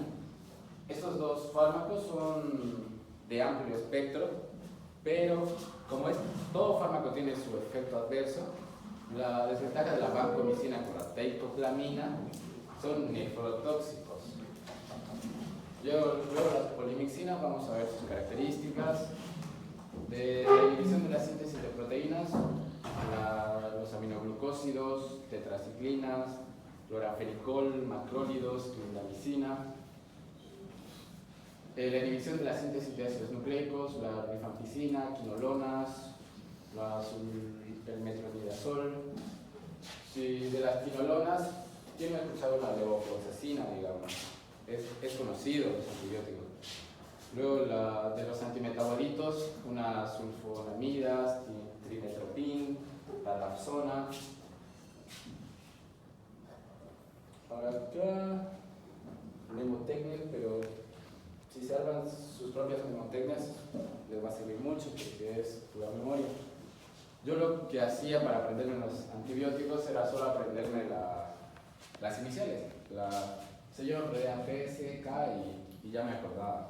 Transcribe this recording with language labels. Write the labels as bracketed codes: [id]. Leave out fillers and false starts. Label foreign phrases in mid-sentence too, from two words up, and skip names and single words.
[es] Estos dos fármacos son de amplio espectro, pero como todo fármaco tiene su efecto adverso, la desventaja de la vancomicina con la teicoplamina son nefrotóxicos. Luego la polimixina, vamos a ver sus características. De la inhibición de la síntesis de proteínas, los aminoglucósidos, tetraciclinas, clorafenicol, macrólidos, clindamicina. La inhibición de la síntesis de ácidos nucleicos, la rifampicina, quinolonas, el metronidazol. Si de las quinolonas, ¿quién ha escuchado la levofloxacina, digamos? Es conocido los antibióticos. Luego de los antimetabolitos, unas sulfonamidas, trimetropin, talapsona. Ahora acá, mnemotecnia, pero si se arman sus propias mnemotecnias les va a servir mucho porque es pura memoria. Yo lo que hacía para aprenderme los antibióticos era solo aprenderme las iniciales, señor RAPS, K, y ya me acordaba.